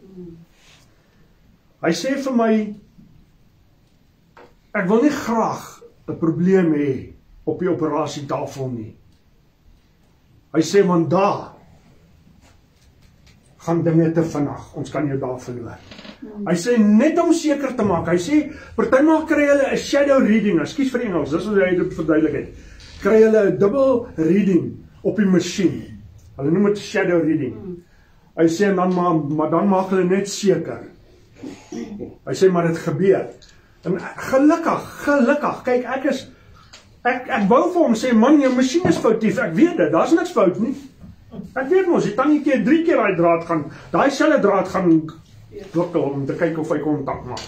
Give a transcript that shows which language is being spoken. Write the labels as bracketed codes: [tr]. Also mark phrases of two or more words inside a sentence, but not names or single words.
[af] Hy sê vir my, ek wil nie graag 'n probleem hê op die operasietafel nie. Hy sê, want daar gaan dinge te vinnig, ons kan jou daar verloor. Hy sê, net om seker te maak, hy sê, partymaal kry hulle 'n [en] shadow reading, [af] ekskuus vir Engels, dis wat hy dit verduidelik het, kry hulle 'n dubbel reading op die masjien. Hulle noem dit [en] shadow reading. [af] Hy sê, maar dan maak hulle net seker. Hy sê, maar dit gebeur. En gelukkig, kyk, ek wou vir hom sê, man, jou masjien is foutief, ek weet dit, daar is niks fout nie. Ek weet mos, die tannie 3 keer daai draad gaan, daai selfe draad gaan wikkel om te kyk of hy kontak maak.